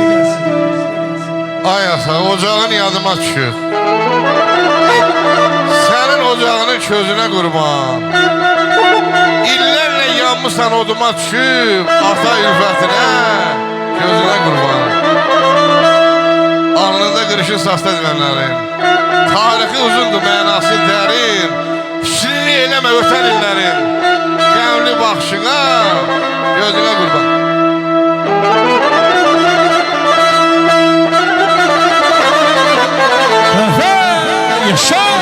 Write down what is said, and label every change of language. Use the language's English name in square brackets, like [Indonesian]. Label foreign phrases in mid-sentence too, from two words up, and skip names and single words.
[Azerbaijani] Ay asa, ocağın yadıma düşür. [Turkish] Senin ocağının közüne kurban. İllerle yanmışsan oduma düşüp ata ülfetine gözüne kurban. [Azerbaijani] Alnında qırışın sasta dilənlərin. Tarixi uzundur, mənası dərin. Pisliği eləmə ötən illərin. Qəmli baxışına, gözünə qurban. Yaşa!